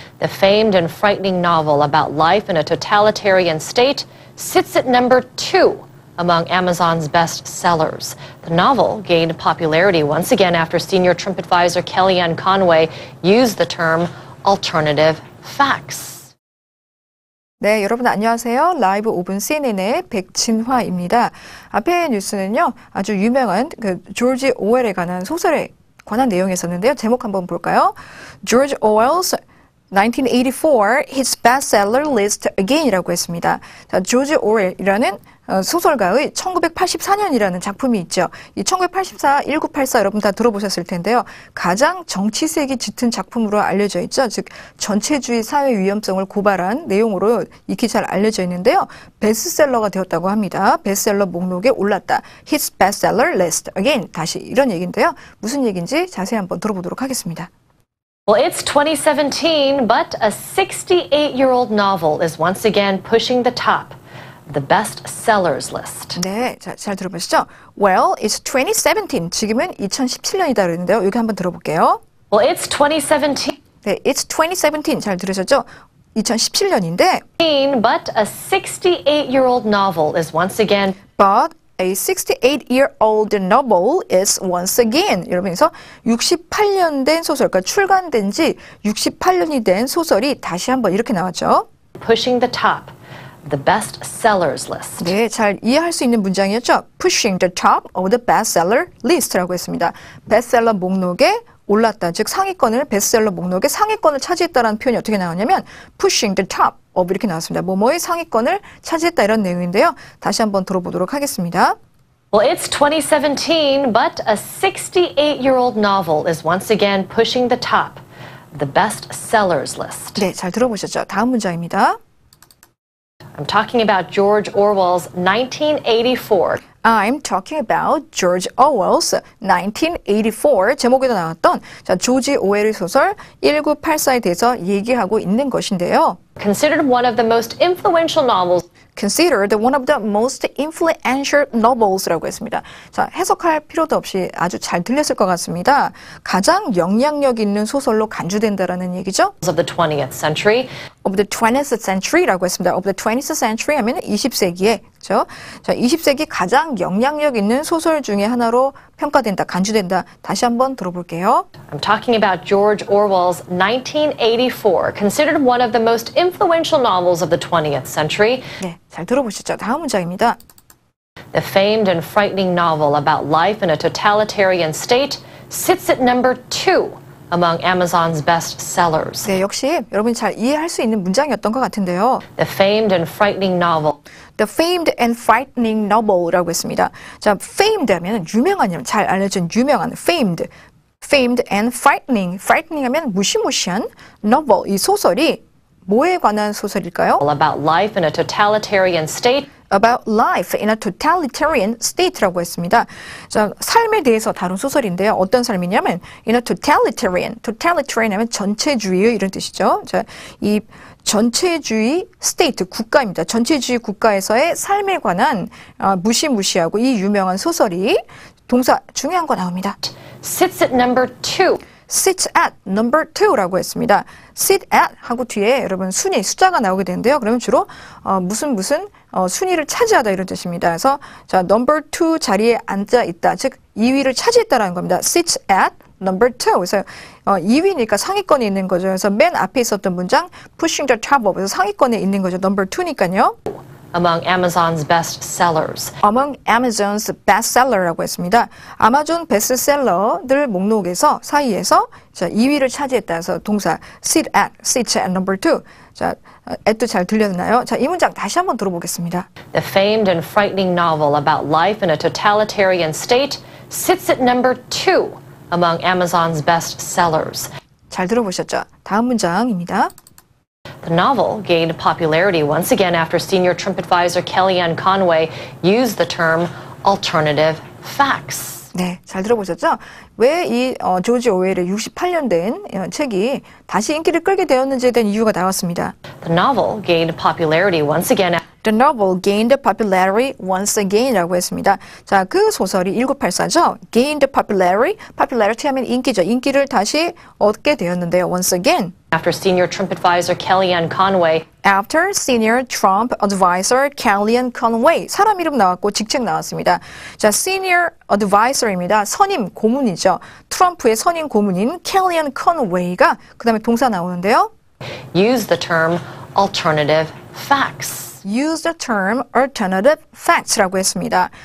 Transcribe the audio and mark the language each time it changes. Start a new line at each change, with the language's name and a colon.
English: The famed and frightening novel about life in a totalitarian state sits at number 2 among Amazon's bestsellers. The novel gained popularity once again after senior Trump advisor Kellyanne Conway used the term alternative facts.
Korean: 네, 여러분 안녕하세요. 라이브 5분 CNN의 백진화입니다. 앞에 뉴스는요, 아주 유명한 조지 오웰에 관한 소설에 관한 내용이었었는데요. 제목 한번 볼까요?
English: George Orwell's 1984, his bestseller list again이라고 했습니다.
Korean: 자, 조지 오웰이라는 소설가의 1984년이라는 작품이 있죠. 이 1984, 1984 여러분 다 들어보셨을 텐데요. 가장 정치색이 짙은 작품으로 알려져 있죠. 즉 전체주의 사회 위험성을 고발한 내용으로 익히 잘 알려져 있는데요. 베스트셀러가 되었다고 합니다. 베스트셀러 목록에 올랐다.
English: His bestseller list again.
Korean: 다시 이런 얘기인데요. 무슨 얘기인지 자세히 한번 들어보도록 하겠습니다.
English: Well, it's 2017, but a 68-year-old novel is once again pushing the top of the bestsellers list.
Korean: 네, 잘 들어보시죠?
English: Well, it's 2017.
Korean: 지금은 2017년이다 그랬는데요. 여기 한번 들어볼게요.
English: Well, it's 2017.
Korean: 네,
English: it's 2017.
Korean: 잘 들으셨죠? 2017년인데
English: But a 68-year-old novel is once again But a 68-year-old novel is once again.
Korean: 이러면서 68년 된 소설, 그러니까 출간된 지 68년이 된 소설이 다시 한번 이렇게 나왔죠.
English: pushing the top of the bestsellers list.
Korean: 네, 잘 이해할 수 있는 문장이었죠.
English: Pushing the top of the bestseller list라고 했습니다.
Korean: 베스트셀러 목록에 올랐다. 즉 상위권을 베스트셀러 목록에 상위권을 차지했다라는 표현이 어떻게 나오냐면
English: pushing the top of
Korean: 이렇게 나왔습니다. 뭐뭐의 상위권을 차지했다 이런 내용인데요. 다시 한번 들어보도록 하겠습니다.
English: Well, it's 2017, but a 68-year-old novel is once again pushing the top of the bestsellers list.
Korean: 네, 잘 들어보셨죠? 다음 문장입니다.
English: I'm talking about George Orwell's 1984. I'm talking about George Orwell's 1984
Korean: 제목에도 나왔던 조지 오웰의 소설 1984에 대해서 얘기하고 있는 것인데요.
English: Considered one of the most influential novels. Considered one of the most influential novels라고 했습니다.
Korean: 자, 해석할 필요도 없이 아주 잘 들렸을 것 같습니다. 가장 영향력 있는 소설로 간주된다라는 얘기죠.
English: Of the 20th century. Of the 20th century라고 했습니다. Of the 20th century
Korean: 하면 20세기에, 그렇죠? 자, 20세기 가장 영향력 있는 소설 중에 하나로 평가된다, 간주된다. 다시 한번 들어볼게요.
English: I'm talking about George Orwell's 1984, considered one of the most influential novels of the 20th century.
Korean: 네, 잘 들어보시죠. 다음 문장입니다.
English: The famed and frightening novel about life in a totalitarian state sits at number 2 among Amazon's bestsellers.
Korean: 네, 역시 여러분이 잘 이해할 수 있는 문장이었던 것 같은데요.
English: The famed and frightening novel. The famed and frightening novel이라고 했습니다.
Korean: 자, famed 하면 유명한, 잘 알려진 유명한 famed.
English: famed and frightening. frightening
Korean: 하면 무시무시한
English: novel.
Korean: 이 소설이 뭐에 관한 소설일까요?
English: About life in a totalitarian state. About life in a totalitarian state라고 했습니다.
Korean: 자, 삶에 대해서 다룬 소설인데요. 어떤 삶이냐면 in a totalitarian. totalitarian 하면 전체주의의 이런 뜻이죠. 자, 이 전체주의 state 국가입니다. 전체주의 국가에서의 삶에 관한 무시무시하고 이 유명한 소설이 동사 중요한 거 나옵니다.
English: Sits at number 2. Sits at number 2라고 했습니다.
Korean: Sit at 하고 뒤에 여러분 순위, 숫자가 나오게 되는데요. 그러면 주로 무슨 순위를 차지하다 이런 뜻입니다. 그래서 자, number 2 자리에 앉아 있다. 즉 2위를 차지했다라는 겁니다.
English: Sits at number 2.
Korean: 그래서 2위니까 상위권에 있는 거죠. 그래서 맨 앞에 있었던 문장
English: pushing the top of.
Korean: 그래서 상위권에 있는 거죠. number 2니까요.
English: Among Amazon's bestsellers. Among Amazon's bestseller라고 했습니다.
Korean: 아마존 베스트셀러들 목록에서 사이에서 자, 2위를 차지했다 해서 동사
English: sit at number 2.
Korean: 자, at도 잘 들렸나요? 자, 이 문장 다시 한번 들어보겠습니다.
English: The famed and frightening novel about life in a totalitarian state sits at number 2 among Amazon's bestsellers.
Korean: 잘 들어보셨죠? 다음 문장입니다.
English: The novel gained popularity once again after senior Trump advisor Kellyanne Conway used the term alternative facts.
Korean: 네, 잘 들어보셨죠? 왜 이 조지 오웰의 68년 된 책이 다시 인기를 끌게 되었는지에 대한 이유가 나왔습니다.
English: The novel gained popularity once again. The novel gained popularity once again이라고 했습니다.
Korean: 자, 그 소설이 1984죠. Gained popularity, popularity 하면 인기죠. 인기를 다시 얻게 되었는데요.
English: Once again. After senior Trump advisor Kellyanne Conway After senior Trump advisor Kellyanne Conway.
Korean: 사람 이름 나왔고 직책 나왔습니다. 자, senior advisor입니다. 선임 고문이죠. 트럼프의 선임 고문인 Kellyanne Conway가 그 다음에 동사 나오는데요.
English: used the term alternative facts. Use the term alternative facts라고 했습니다.